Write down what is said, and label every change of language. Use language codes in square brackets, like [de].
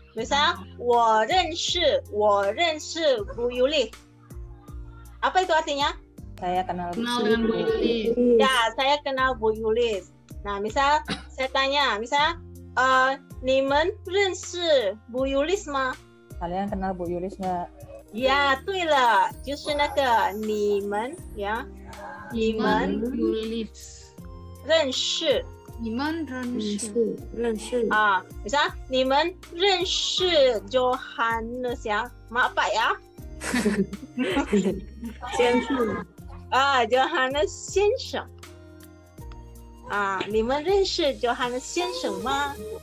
[zh] Misal, 我认识 Bu Yuli. [id] Apa itu artinya? Saya kenal Kenal dengan Bu Yulis. Ya, saya kenal Bu Yulis. Nah, misal saya tanya, misal, [zh] 你们认识 Bu Yulis 吗? [id] Kalian kenal Bu Yulis nggak? [zh] 呀，对了，就是那个你们呀，你们 Yulis. 认识你们认识 [id] 啊，misal [zh] 你们认识 [id] Johannes ya, maaf Pak ya. [zh] 先生 Johannes 先生。你们认识 Johannes 先生吗？